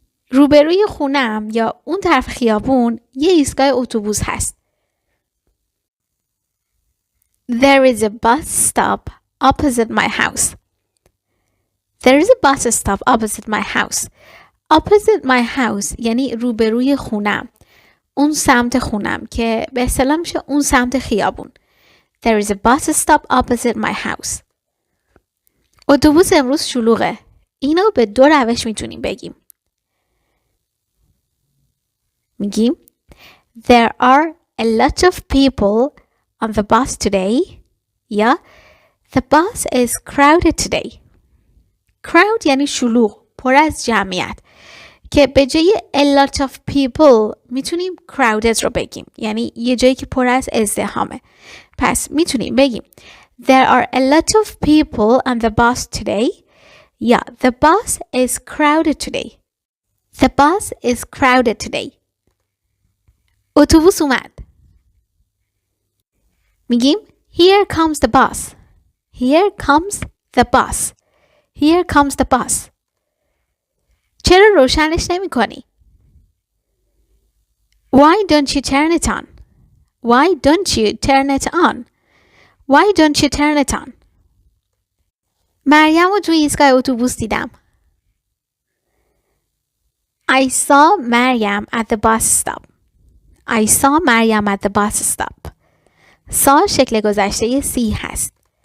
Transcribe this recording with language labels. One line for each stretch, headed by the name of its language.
Persian: روبروی خونم یا اون طرف خیابون یه ایستگاه اتوبوس هست.
English: There is a bus stop opposite my house. There is a bus stop opposite my house. Opposite my house
Persian: یعنی روبروی خونم. اون سمت خونم که به اصطلاح میشه اون سمت خیابون.
English: There is a bus stop opposite my house.
Persian: اتوبوس امروز شلوغه. اینو به دو روش میتونیم بگیم. میگیم
English: There are a lot of people on the bus today.
Persian: یا
English: The bus is crowded today.
Persian: Crowd یعنی شلوغ، پر از جمعیت. که به جای
English: a lot of people
Persian: میتونیم crowded رو بگیم. یعنی یه جایی که پر از ازدحامه. پس میتونیم بگیم
English: There are a lot of people on the bus today.
Persian: یا
English: The bus is crowded today. The bus is crowded today.
Persian: اتوبوس اومد. میگیم
English: Here comes the bus. Here comes the bus. Here comes the bus.
Persian: چرا روشنش نمی کنی؟
English: Why don't you turn it on? Why don't you turn it on? Why don't you turn it on?
Persian: مریم رو توی ایستگاه اتوبوس دیدم.
English: I saw Maryam at the bus stop. I saw Maryam at the bus stop.
Persian: saw شکل گذشته see هست.